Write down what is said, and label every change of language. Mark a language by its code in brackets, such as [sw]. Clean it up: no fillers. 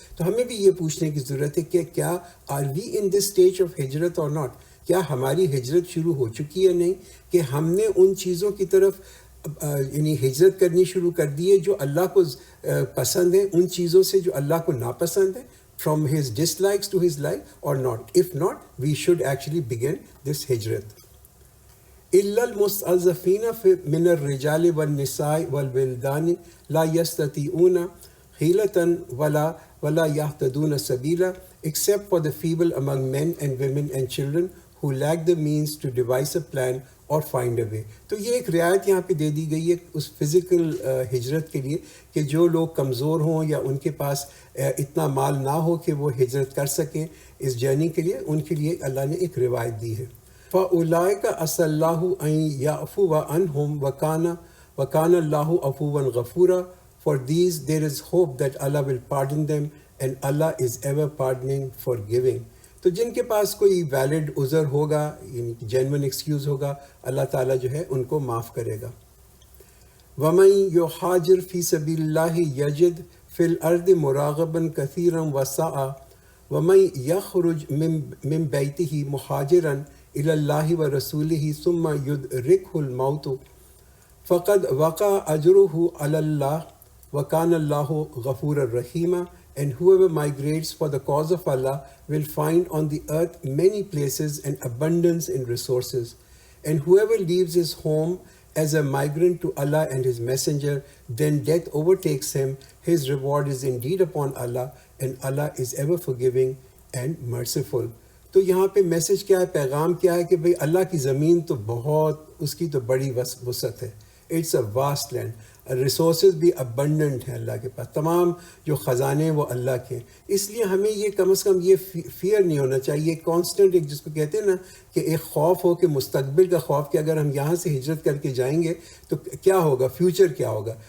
[ur] تو ہمیں بھی یہ پوچھنے کی ضرورت ہے کہ کیا [en] Are we in this stage of ہجرت اور not? [ur] کیا ہماری ہجرت شروع ہو چکی ہے نہیں، کہ ہم نے ان چیزوں کی طرف یعنی ہجرت کرنی شروع کر دی ہے جو اللہ کو پسند ہیں، ان چیزوں سے جو اللہ کو ناپسند ہے، [en] from his dislikes to his like or not. If not, we should actually begin this hijrat. [ar] إِلَّا الْمُسْتَضْعَفِينَ مِنَ الرِّجَالِ وَالنِّسَاءِ وَالْوِلْدَانِ لَا يَسْتَطِيعُونَ حِيلَةً وَلَا يَهْتَدُونَ سَبِيلًا, [en] except for the feeble among men and women and children who lack the means to devise a plan اور find a way. [ur] تو یہ ایک رعایت یہاں پہ دے دی گئی ہے اس فزیکل ہجرت کے لیے کہ جو لوگ کمزور ہوں یا ان کے پاس اتنا مال نہ ہو کہ وہ ہجرت کر سکیں اس جرنی کے لیے، ان کے لیے اللہ نے ایک روایت دی ہے. [ar] فَأُولَٰئِكَ عَسَى اللَّهُ أَن يَعْفُوَ عَنْهُمْ وَكَانَ اللَّهُ عَفُوًّا غَفُورًا. [en] For these there is hope that Allah will pardon them, and Allah is ever pardoning, forgiving. [ur] تو جن کے پاس کوئی ویلڈ عذر ہوگا، یعنی جینون ایکسکیوز ہوگا، اللہ تعالیٰ جو ہے ان کو معاف کرے گا. [ar] وَمَن يُهَاجِرْ فِي سَبِيلِ اللَّهِ يَجِدْ فِي الْأَرْضِ مُرَاغَمًا كَثِيرًا وَسَعًا وَمَن يَخْرُجْ مِن بَيْتِهِ مُهَاجِرًا إِلَى اللَّهِ وَرَسُولِهِ ثُمَّ يُدْرِكْهُ الْمَوْتُ فَقَدْ وَقَعَ أَجْرُهُ عَلَى اللَّهِ وَكَانَ اللَّهُ غَفُورًا رَحِيمًا. [en] And whoever migrates for the cause of Allah will find on the earth many places and abundance in resources. And whoever leaves his home as a migrant to Allah and His Messenger, then death overtakes him. His reward is indeed upon Allah, and Allah is ever forgiving and merciful. [ur] تو یہاں پہ message کیا ہے، پیغام کیا ہے کہ بھئی اللہ کی زمین تو بہت، اس کی تو بڑی وسعت ہے. [en] It's a vast land. [ur] Resources بھی ابنڈنٹ ہیں اللہ کے پاس، تمام جو خزانے وہ اللہ کے ہیں. اس لیے ہمیں یہ کم از کم یہ فیئر نہیں ہونا چاہیے، کانسٹنٹ ایک جس کو کہتے ہیں نا کہ ایک خوف ہو، کہ مستقبل کا خوف کہ اگر ہم یہاں سے ہجرت کر کے جائیں گے تو کیا ہوگا، فیوچر کیا ہوگا.